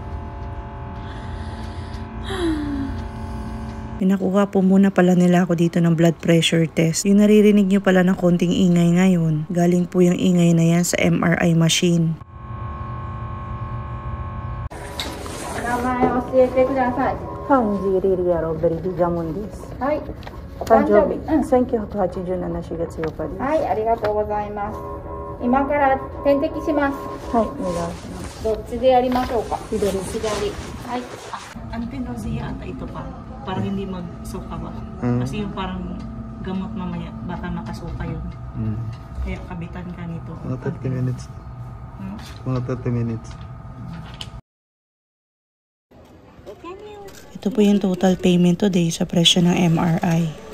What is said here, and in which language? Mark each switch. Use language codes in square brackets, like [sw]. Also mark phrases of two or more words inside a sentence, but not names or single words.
[tl] Pinakuha po muna pala nila ako dito ng [en] blood pressure test. [tl] Yung naririnig nyo pala ng konting ingay ngayon, galing po yung ingay na yan sa [en] MRI machine. [ja] Hanji Riria Robert Digamon desu. Hai. 1987月8日です。はい、ありがとうございます。今から点滴します。はい、お願いします。どっちでやりましょうか。左。はい。 [tl] Antinausea ata ito pa. Para hindi magsuka ba? Kasi yung parang gamot mamaya, baka makasuka yun. Kaya kabitan ka nito. Mga 30 minutes. Hmm? Mga 30 minutes. Ito po yung [en] total payment [tl] today sa presyo ng MRI.